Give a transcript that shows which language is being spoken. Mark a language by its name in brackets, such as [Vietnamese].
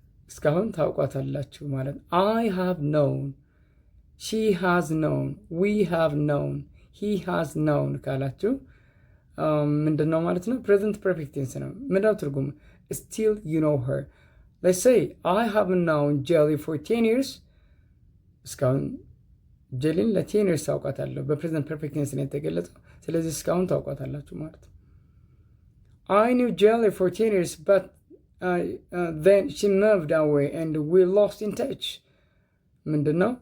[Amharic] እስካሁን ታውቋታላችሁ ማለት። [English] I have known, she has known, we have known, he has known [Amharic] ካላችሁ ምንድን ነው ማለት ነው? ፕሬዘንት ፐርፌክት ቴንስ ነው። ምንድነው ትርጉም? [English] still you know her. Let's say I have known Jelly for 10 years. [Amharic] እስካሁን ጀሊን ለ10 [English] years [Amharic] ታውቋታለሁ። በፕሬዘንት ፐርፌክት ቴንስ ነው የተገለጸው። ስለዚህ እስካሁን ታውቋታላችሁ ማለት ነው። [English] I knew Jelly for 10 years, but then she moved away and we lost in touch. [Amharic] ምንድነው?